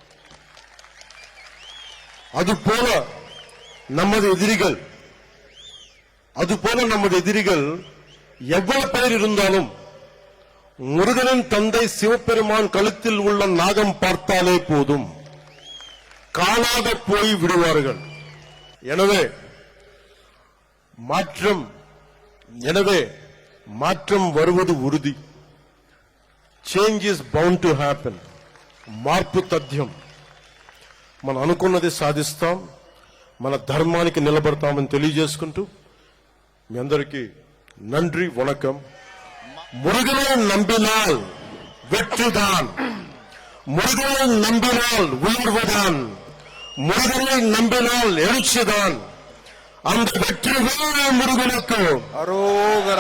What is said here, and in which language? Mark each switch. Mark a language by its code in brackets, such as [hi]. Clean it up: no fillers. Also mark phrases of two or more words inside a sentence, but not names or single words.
[ta] அதுபோல நமது எதிரிகள் எவ்வளவு பேர் இருந்தாலும் முருகனின் தந்தை சிவபெருமான் கழுத்தில் உள்ள நாகம் பார்த்தாலே போதும், காணாத போய் விடுவார்கள். எனவே மாற்றம் வருவது உறுதி. [en] change is bound to happen. [te] మార్పు తథ్యం. మనం అనుకున్నది సాధిస్తాం, మన ధర్మానికి నిలబడతామని తెలియజేసుకుంటూ మీ అందరికీ [ta] நன்றி, வணக்கம். முருகனை நம்பினால் வெற்றிதான், முருகனை நம்பினால் உயர்வுதான், முருகனை நம்பினால் எழுச்சிதான். அந்த வெற்றிவேல் முருகனுக்கு அரோகரா,